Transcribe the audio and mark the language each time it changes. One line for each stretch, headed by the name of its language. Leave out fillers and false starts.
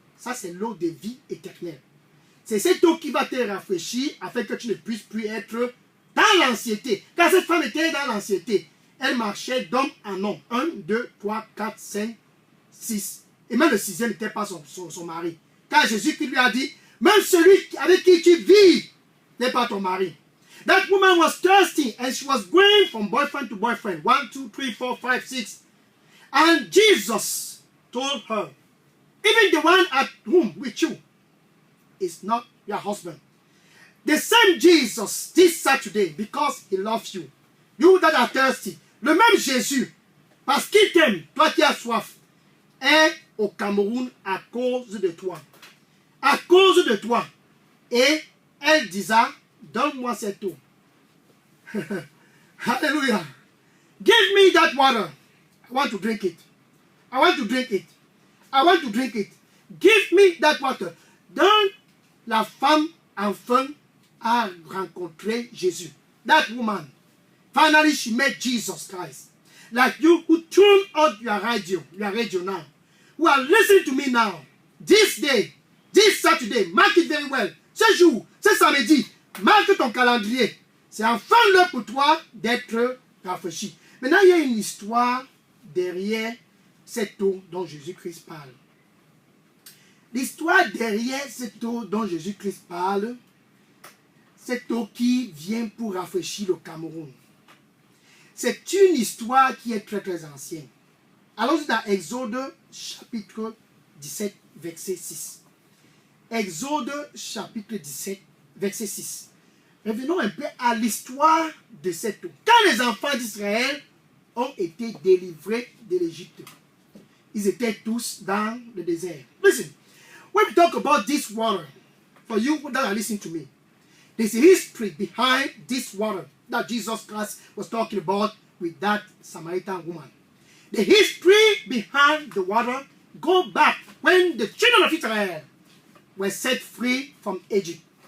French: Ça, c'est l'eau de vie éternelle. C'est cette eau qui va te rafraîchir afin que tu ne puisses plus être dans l'anxiété. Car cette femme était dans l'anxiété. Elle marchait d'homme en homme. 1, 2, 3, 4, 5, 6. Et même le sixième n'était pas son mari. Car Jésus qui lui a dit, même celui avec qui tu vis n'est pas ton mari.
English: That woman was thirsty and she was going from boyfriend to boyfriend. 1, 2, 3, 4, 5, 6. And Jesus told her, even the one at home with you is not your husband. The same Jesus this Saturday, because he loves you. You that are thirsty.
French: Le même Jésus, parce qu'il t'aime, toi qui as soif, est au Cameroun à cause de toi. À cause de toi. Et elle disait, donne-moi cette eau.
English: Hallelujah. Give me that water. I want to drink it. I want to drink it. I want to drink it. Give me that water.
French: Donc, la femme, enfin, a rencontré Jésus.
English: That woman. Finally, she met Jesus Christ. Like you who tune on your radio now. Who are listening to me now. This day, This Saturday, mark it very well.
French: Ce jour, ce samedi, marque ton calendrier. C'est enfin l'heure pour toi d'être rafraîchi. Maintenant, il y a une histoire derrière cette eau dont Jésus-Christ parle. L'histoire derrière cette eau dont Jésus-Christ parle, cette eau qui vient pour rafraîchir le Cameroun. C'est une histoire qui est très très ancienne. Allons-y dans Exode chapitre 17, verset 6. Exode chapitre 17, verset 6. Revenons un peu à l'histoire de cette eau. Quand les enfants d'Israël ont été délivrés de l'Égypte, ils étaient tous dans le désert.
English: Listen, when we talk about this water, for you that are listening to me, there's a history behind this water that Jesus Christ was talking about with that Samaritan woman. The history behind the water go back when the children of Israel were set free from Egypt.